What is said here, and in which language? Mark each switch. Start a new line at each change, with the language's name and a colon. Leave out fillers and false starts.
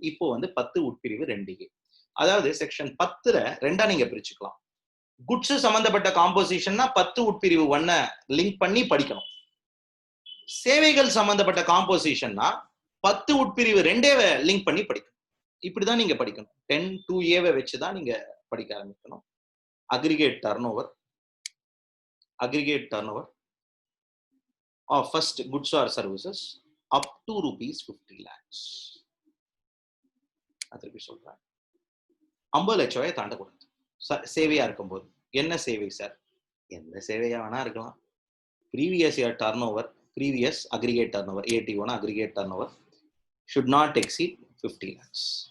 Tamil: இப்போ வந்து 10 உட்பிரிவு 2A. அதாவது செக்ஷன் 10ல 2ஆ நீங்க பிரிச்சுக்கலாம். குட்ஸ் சம்பந்தப்பட்ட காம்போசிஷன்னா 10 உட்பிரிவு 1 லிங்க் பண்ணி படிக்கணும். சேவைகள் சம்பந்தப்பட்ட காம்போசிஷன்னா 10 உட்பிரிவு 2 லிங்க் பண்ணி படிக்கணும். இப்படிதான் நீங்க படிக்கணும். 10(2)A வச்சுதான் நீங்க படிக்க ஆரம்பிக்கணும்.
English: Aggregate turnover of first goods or services up to ₹50 lakhs.
Tamil: திருப்பி சொல்றேன், 50 லட்சம் ரூபாய் தாண்டக்கூடாது சேவையா இருக்கும்போது. என்ன சேவை சார்? எந்த சேவையா வேணா இருக்கலாம். Previous year turn over, previous aggregate turn over,
English: AT1 aggregate turnover should not exceed 50 lakhs.